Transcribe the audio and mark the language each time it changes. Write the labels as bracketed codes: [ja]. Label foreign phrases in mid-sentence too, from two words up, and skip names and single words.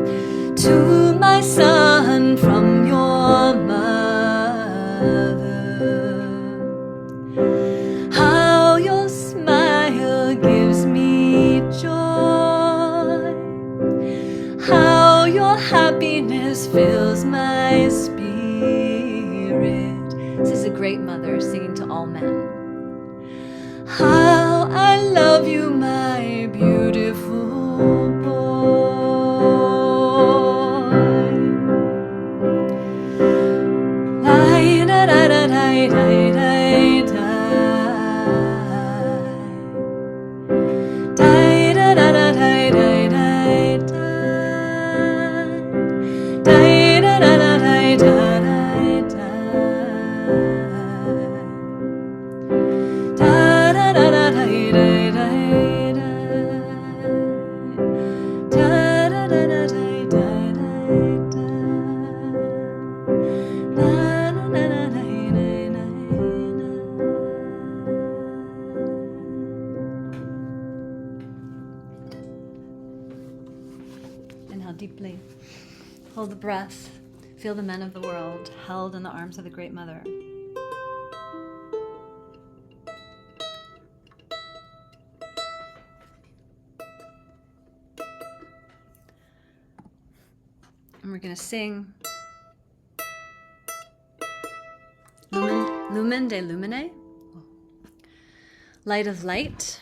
[en] To my son from your mother, how your smile gives me joy, how your happiness fills my spirit. This is a great mother singing to all men. How I love you, my beautiful boy. Die, da, da, da, die, die, die, die. Die, da, da, da, die, die, die, die. Die, da, da, da, die, da, die, die. Da, da, da, da, die, die, die, die. Da, da, da, da, die, die, die, die. Na, na, na, na, die, die, die, die. Inhale deeply. Hold the breath. Feel the men of the world held in the arms of the Great Mother. And we're going to sing [la] Lumen de Lumine, [en] light of light.